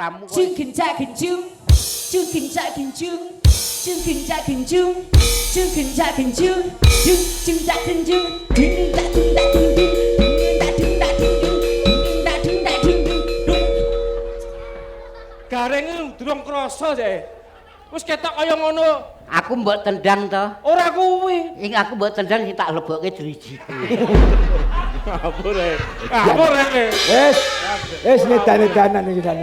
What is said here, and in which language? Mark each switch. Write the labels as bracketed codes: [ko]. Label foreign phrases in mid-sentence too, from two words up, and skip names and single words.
[jv] Jung genjak genjung. Jung genjak genjung. Jung genjak genjung. Jung genjak genjung. Jung genjak genjung. Ding dak ding dak ding ding. Ding dak ding dak ding ding. Ding dak ding dak ding ding. Gareng durung krasa sih. Wis ketok kaya ngono. Aku mbok tendang to. Ora kuwi. Ing aku mbok tendang sing tak lebokke driji. Ngapure. Ngapure. Wis nedan-nedanan iki jan